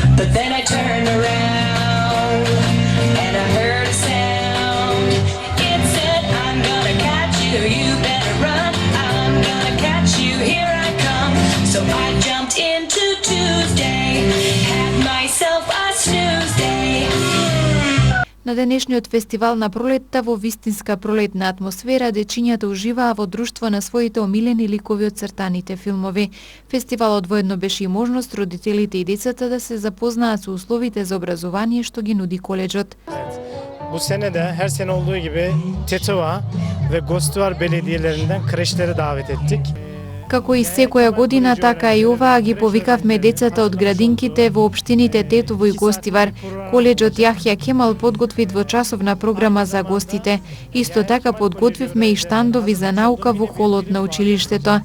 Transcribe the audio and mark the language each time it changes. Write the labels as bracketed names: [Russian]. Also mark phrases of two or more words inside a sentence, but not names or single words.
[English] But then I turned around and I heard a sound. It said, I'm gonna catch you, you better run. I'm gonna catch you, here I come. So I jumped into Tuesday, had myself a snooze day. [Macedonian] На денешниот фестивал на пролетта во вистинска пролетна атмосфера дечињата уживаа во друштво на своите омилени ликови од цртаните филмови. Фестивалот воедно беше и можност родителите и децата да се запознаат со условите за образование што ги нуди коледжот. [Turkish] Bu sene de her sene olduğu gibi Tetova ve Gostivar belediyelerinden kreşleri davet ettik. [Macedonian] Како и секоја година, така и оваа ги повикавме децата од градинките во општините Тетово и Гостивар. Коледжот Јахја Кемал подготви двочасовна програма за гостите. Исто така подготвивме и штандови за наука во холот на училиштето.